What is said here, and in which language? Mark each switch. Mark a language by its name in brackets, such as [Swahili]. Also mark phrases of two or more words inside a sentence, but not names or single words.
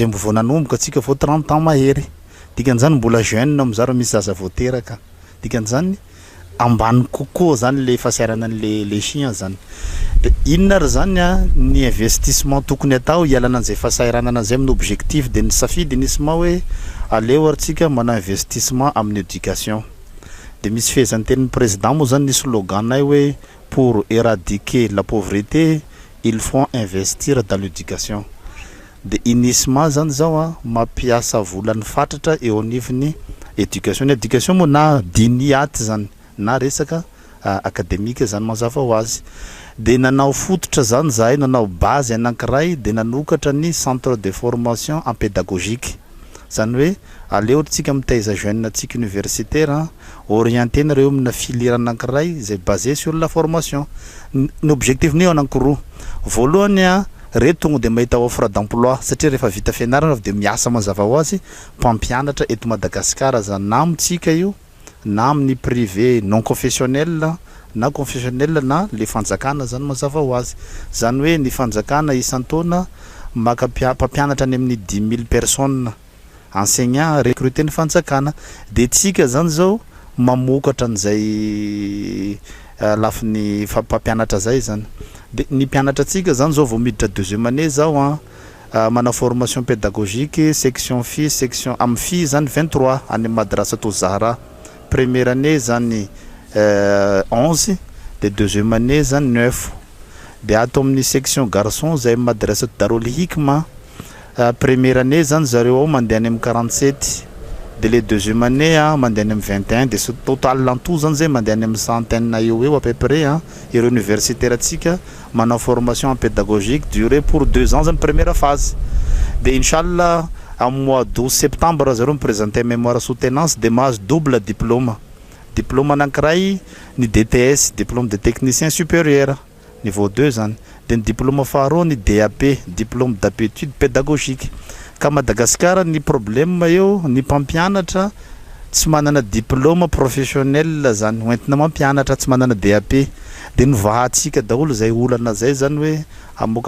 [Malagasy] mbo vao nanomboka atsika vao 30 ans mahery dikan'izany mbola jeune amizaro misy zaza vao teraka dikan'izany ambany kokoa zany le fahasairana le chien zany de inona ary zany a ny investissement tokony atao ialana an'izay fahasairana an'izay amin'ny objectif de ny safidy nisy hoe aleo aritsika manao investissement amin'ny éducation de misy fehezany tenin'ny président moa zany ny sloganay hoe [French] pour éradiquer la pauvreté il faut investir dans l'éducation [Malagasy] de inissement zany zao a mampiasa volany fatratra eo anivony éducation ny éducation moa na diny aty zany na resaka akademika zany mazava ho azy de nanao fototra zany zahay nanao base anankiray de nanokatra ny [French] centre de formation en pédagogique [Malagasy] zany hoe aleo tsika mitaiza jeune atsika [French] universitaire orienté [Malagasy] nareo amina filière anankiray zay [French] basé sur la formation [Malagasy] ny objectif ny anankiroa voalohany a reto tonga de mahita [French] offre d'emploi [Malagasy] satria rehefa vita fianarana de miasa mazava ho azy mpampianatra eto Madagasikara zany na amitsika io na amin'ny [French] privé non confessionnel [Malagasy] na confessionnel na le fanjakana zany mazava ho azy zany hoe ny fanjakana isan-taona maka mpampianatra any amin'ny [French] 10 000 personnes enseignant recruter [Malagasy] ny fanjakana de tsika zany zao mamokatra an'izay lafiny mpampianatra zay zany de ny mpianatra tsika zany zao vao miditra [French] deuxième année [Malagasy] zao manao [French] formation pédagogique section fille [Malagasy] section am fille zany 23 any madrasa to Zahra [French] première année [Malagasy] zany 11 de [French] deuxième année [Malagasy] zany 9 de ato amin'ny [French] section garçon [Malagasy] zay madrasa Darul Hikma [French] première année [Malagasy] zany zareo ao mandeha any amin'ny 47 de le [French] deuxième année [Malagasy] mandeha any amin'ny 21 [French] de ce total en tout [Malagasy] zany zay mandeha any amin'ny centaine na eo [French] à peu près [Malagasy] ireo universitaire atsika manao [French] formation pédagogique durée pour 2 ans zany première phase [Malagasy] de inchallah am [French] mois de septembre [Malagasy] zareo miprésenter [French] mémoire soutenance [Malagasy] de mahazo [French] double diplôme [Malagasy] anankiray ny DTS [French] diplôme de technicien supérieur niveau 2 [Malagasy] zany de ny diplôme faharoa ny DAP [French] diplôme d'aptitude pédagogique [Malagasy] ka Madagasikara ny problème eo ny mpampianatra tsy manana [French] diplôme professionnel [Malagasy] zany hoentina mampianatra tsy manana DAP de novahatsika daholo zay olana zay zany hoe amoka